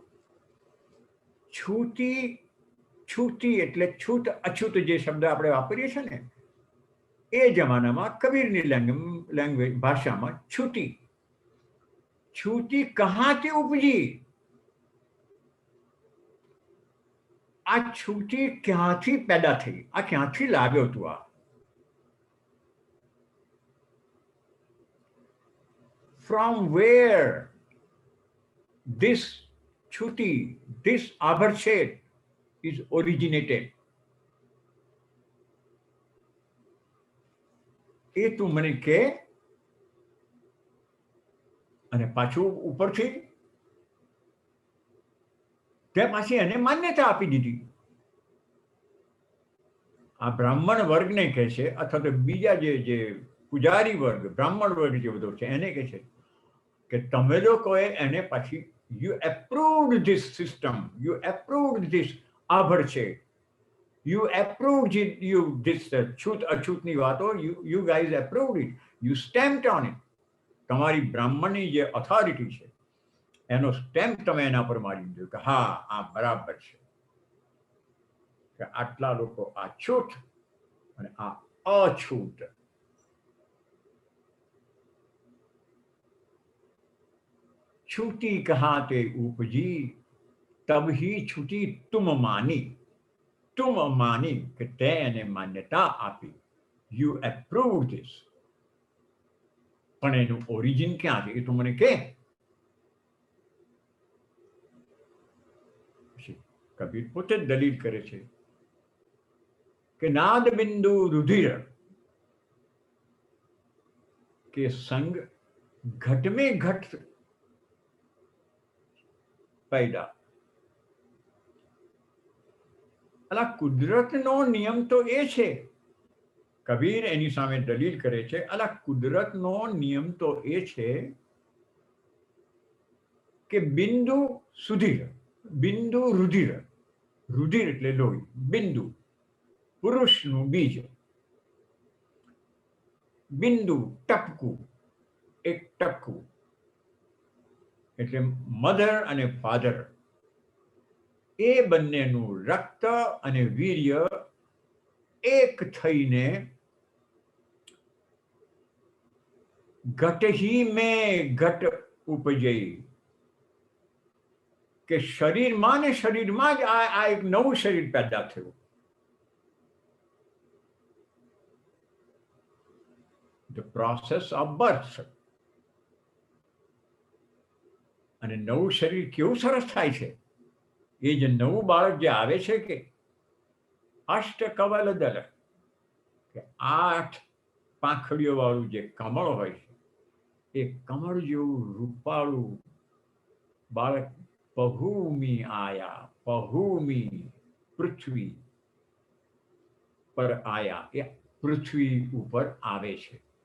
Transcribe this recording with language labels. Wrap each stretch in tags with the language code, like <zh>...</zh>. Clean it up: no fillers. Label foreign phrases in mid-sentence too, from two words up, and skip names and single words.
<gu>છૂટી, છૂટી એટલે છૂટ અછૂત જે શબ્દ આપણે વાપરીએ છીએ ને એ જમાનામાં કબીરની લેંગ્વેજ ભાષામાં છૂટી. છૂટી કહાથી ઉપજી. આ છૂટી ક્યાંથી પેદા થઈ, આ ક્યાંથી લાવ્યો તું આ.</gu> <en>From where this chuti, this abharchet is originated.</en> <gu>એ તું મને કે. અને પાછું ઉપરથી તે પાછી એને માન્યતા આપી દીધી. આ બ્રાહ્મણ વર્ગને કહે છે, અથવા તો બીજા જે પૂજારી વર્ગ, બ્રાહ્મણ વર્ગ જે બધો છે એને કહે છે કે તમે લોકોએ એને પાછી</gu> <en>you approved this system, you approved this abharchet, you approved it, you this</en> <gu>છૂત અછૂતની વાતો,</gu> <en>you guys approved it, you stamped on it.</en> <gu>તમારી બ્રાહ્મણની જે ઓથોરિટી છે એનો સ્ટેમ્પ તમે એના પર મારી દીધો કે હા આ બરાબર છે કે આટલા લોકો આ છૂટ અને આ અછૂટ.</gu> <hi>छूटी कहाँ ते उपजी, तब ही छूटी तुम मानी. तुम मानी</hi> <gu>કે તે એને માન્યતા આપી.</gu> <en>you approve this.</en> <gu>પણ એનું ઓરિજિન ક્યાં છે એ તું મને કે. કબીર પોતે જ દલીલ કરે છે કે</gu> <hi>नाद बिंदु रुधिर के संग घट में घट</hi> <gu>पैदा. અલા કુદરતનો નિયમ તો એ છે. કબીર એની સામે દલીલ કરે છે, અલા કુદરતનો નિયમ તો એ છે કે બિંદુ સુધીર, બિંદુ રુધિર, રુધિર એટલે લોહી, બિંદુ પુરુષનું બીજ, બિંદુ ટપકું, એક ટપકું એટલે મધર અને ફાધર, એ બંનેનું રક્ત અને વીર્ય એક થઈને ઘટ</gu> <hi>ही में</hi> <gu>ઘટ ઉપજઈ. કે શરીરમાં ને શરીરમાં જ આ એક નવું શરીર પેદા થયું.</gu> <en>The process of birth.</en> <gu>અને નવું શરીર કેવું સરસ થાય છે. એ જે નવું બાળક જે આવે છે કે અષ્ટ કવલ દલ, કે 8 પાંખડીઓ વાળું જે કમળ હોય છે એ કમળ જેવું રૂપાળું બાળક પહુમી આયા, પહુમી પૃથ્વી પર આયા, એ પૃથ્વી ઉપર આવે છે.</gu>